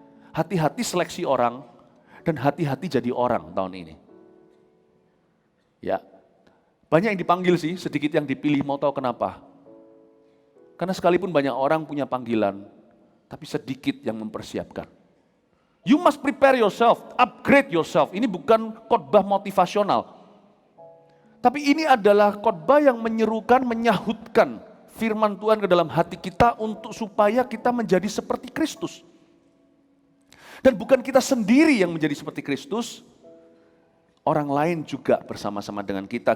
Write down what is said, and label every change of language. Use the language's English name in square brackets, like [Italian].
[Indonesian] Hati-hati seleksi orang, dan hati-hati jadi orang tahun ini. Ya, banyak yang dipanggil sih, sedikit yang dipilih, mau tahu kenapa? Karena sekalipun banyak orang punya panggilan, tapi sedikit yang mempersiapkan. [English] You must prepare yourself, upgrade yourself. [Indonesian] Ini bukan khotbah motivasional. Tapi ini adalah khotbah yang menyerukan, menyahutkan firman Tuhan ke dalam hati kita untuk supaya kita menjadi seperti Kristus. Dan bukan kita sendiri yang menjadi seperti Kristus, orang lain juga bersama-sama dengan kita.